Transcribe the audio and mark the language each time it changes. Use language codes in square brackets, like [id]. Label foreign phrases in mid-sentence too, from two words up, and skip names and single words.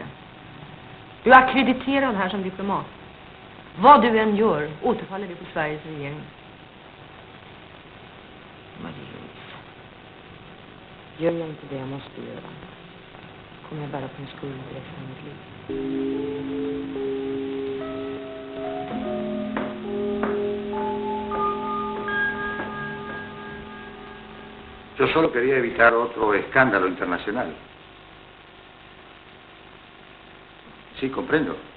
[sv] Du är akkrediterad här som diplomat. Vad du än gör återfaller det på Sveriges regering. Marie-Louise, gör jag inte det jag måste göra kommer jag bära på en skuld resten av mitt liv. [es] Yo solo quería evitar otro escándalo internacional. Sí, comprendo.